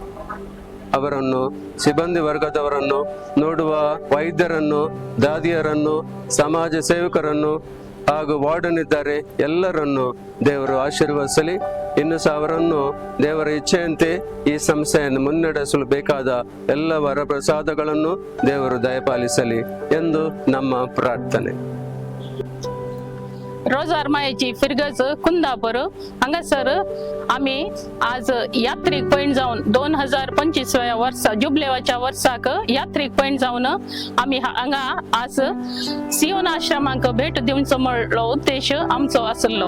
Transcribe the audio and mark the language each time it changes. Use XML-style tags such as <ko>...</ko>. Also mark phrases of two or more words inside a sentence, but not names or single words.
<kn>ಅವರನ್ನು, ಸಿಬ್ಬಂದಿ ವರ್ಗದವರನ್ನು, ನೋಡುವ ವೈದ್ಯರನ್ನು, ದಾದಿಯರನ್ನು, ಸಮಾಜ ಸೇವಕರನ್ನು ಹಾಗೂ ವಾರ್ಡನ್ ಇದ್ದಾರೆ, ಎಲ್ಲರನ್ನು ದೇವರು ಆಶೀರ್ವದಿಸಲಿ. ಇನ್ನು ಸಹ ಅವರನ್ನು ದೇವರ ಇಚ್ಛೆಯಂತೆ ಈ ಸಂಸ್ಥೆಯನ್ನು ಮುನ್ನಡೆಸಲು ಬೇಕಾದ ಎಲ್ಲ ವರ ಪ್ರಸಾದಗಳನ್ನು ದೇವರು ದಯಪಾಲಿಸಲಿ ಎಂದು ನಮ್ಮ ಪ್ರಾರ್ಥನೆ.</kn> <kok>रोज आरमायाची फिरगज कुंदापूर हांगासर आम्ही आज यात्रिक पॉइंट जाऊन 2025व्या वर्सा जुबलेवाच्या वर्साक यात्रिक पॉइंट जाऊन आम्ही हांगा आज सियोन आश्रमांक भेट दिवचो म्हणलो उद्देश आमचो आसलो.</kok>